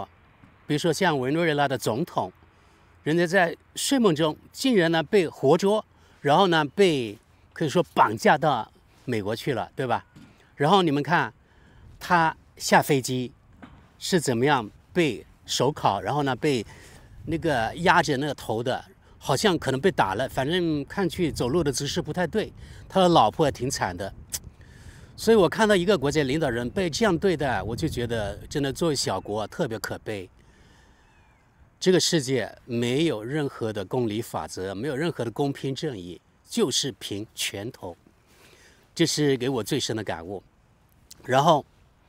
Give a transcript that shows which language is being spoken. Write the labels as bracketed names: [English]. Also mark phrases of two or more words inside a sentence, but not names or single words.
[Chinese] 比如說像委內瑞拉的總統，人家在睡夢中竟然呢被活捉，然後呢被可以說綁架到美國去了，对吧？然後你們看他下飛機是怎麼樣被手銬，然後呢被那個壓着那個頭的，好像可能被打了，反正看去走路的姿勢不太对。他的老婆也挺慘的。所以我看到一個國家領導人被這樣對待，我就覺得真的作為小國特別可悲。這個世界沒有任何的公理法則，沒有任何的公平正義，就是憑拳頭。這是給我最深的感悟。然後